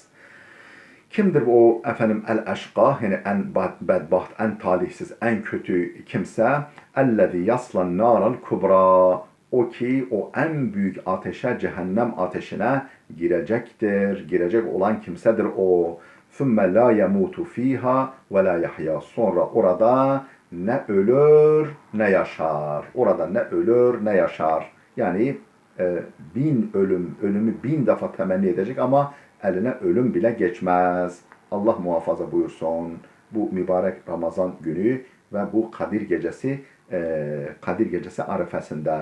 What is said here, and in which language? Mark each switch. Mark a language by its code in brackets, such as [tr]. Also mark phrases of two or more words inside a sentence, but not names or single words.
[tr] Kimdir o el-eşqa, yani en bedbaht, en talihsiz, en kötü kimse? [ar] الذي يصلى النار الكبرى. [tr] O ki o en büyük ateşe, cehennem ateşine girecektir. Girecek olan kimsedir o. [ar] ثُمَّ لَا يَمُوتُ ف۪يهَا وَلَا يَحْيَا. [tr] Sonra orada ne ölür ne yaşar. Orada ne ölür ne yaşar. Yani ölümü 1000 defa temenni edecek ama eline ölüm bile geçmez. Allah muhafaza buyursun. Bu mübarek Ramazan günü ve bu Kadir gecesi arifesinde.